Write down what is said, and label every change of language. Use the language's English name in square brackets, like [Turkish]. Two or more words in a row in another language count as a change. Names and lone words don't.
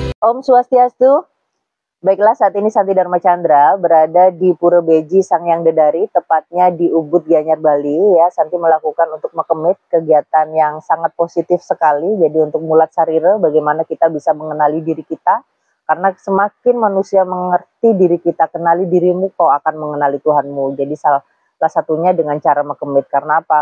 [Indonesian] Om Swastiastu. Baiklah, saat ini Santi Dharma Chandra berada di Pura Beji Sangyang Dedari, tepatnya di Ubud, Gianyar, Bali. Ya, Santi melakukan untuk mekemit kegiatan yang sangat positif sekali. Jadi untuk mulat sarira, bagaimana kita bisa mengenali diri kita. Karena semakin manusia mengerti diri kita, kenali dirimu, kau akan mengenali Tuhanmu. Jadi salah satunya dengan cara mekemit. Karena apa?